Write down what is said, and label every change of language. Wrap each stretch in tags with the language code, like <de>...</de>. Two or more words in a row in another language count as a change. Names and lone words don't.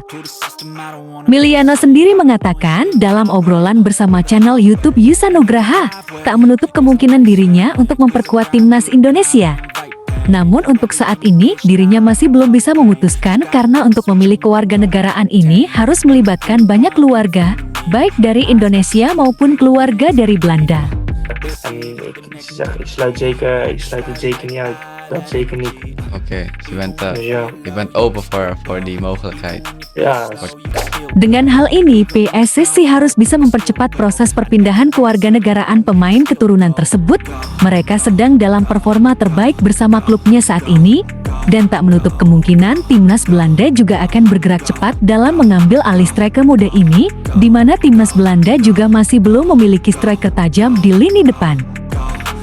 <id>Miliano sendiri mengatakan dalam obrolan bersama channel YouTube Yusa Nugraha, tak menutup kemungkinan dirinya untuk memperkuat timnas Indonesia. Namun untuk saat ini, dirinya masih belum bisa memutuskan karena untuk memilih kewarganegaraan ini harus melibatkan banyak keluarga, baik dari Indonesia maupun keluarga dari Belanda.</id> <nl>En ik sluit het zeker niet uit. Dat zeker niet. Oké, dus Dus ja, je bent open voor die mogelijkheid. ja,</nl> <id>Dengan hal ini, PSSI harus bisa mempercepat proses perpindahan kewarganegaraan pemain keturunan tersebut. Mereka sedang dalam performa terbaik bersama klubnya saat ini, dan tak menutup kemungkinan timnas Belanda juga akan bergerak cepat dalam mengambil alih striker muda ini, di mana timnas Belanda juga masih belum memiliki striker tajam di lini depan.</id>